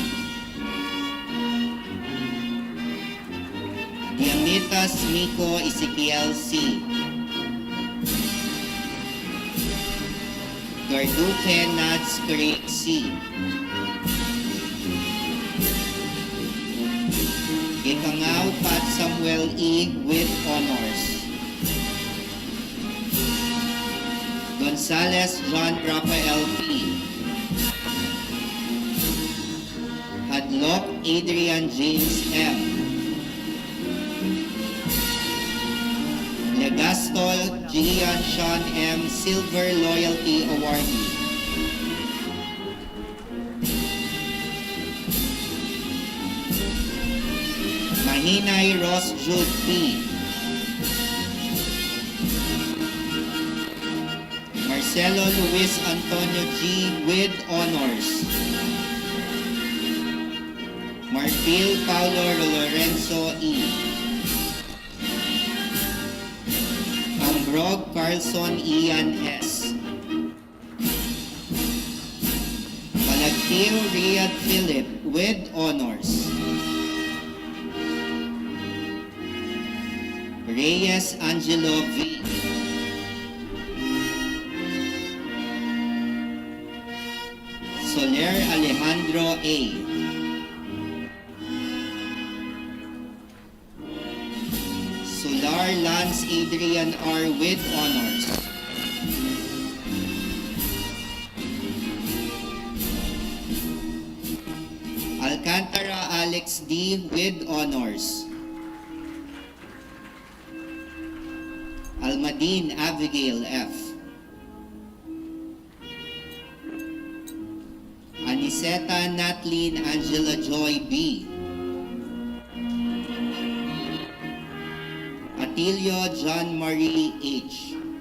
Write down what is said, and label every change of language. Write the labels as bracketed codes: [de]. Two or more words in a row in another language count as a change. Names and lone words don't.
[en] Diamitas Miko Ezekiel C. Garduque Nads Craig C. Ikangaw Pat Samuel E. with honors. Gonzales John Rafael P. Hadlock Adrian James M. Legastol Gian Sean M. Silver Loyalty Awardee. Mahinay Ross Jude P. Marcelo Luis Antonio G. with honors. Marfil Paulo Lorenzo E. Ambrog Carlson Ian S. Palagtil Riyad Philip with honors. Reyes Angelo V. Soler Alejandro A. Solar Lan Franz Adrian R. with honors. Alcantara Alex D. with honors. Almadine Abigail F. Aniseta Natlin Angela Joy B. Atilio John Marie H.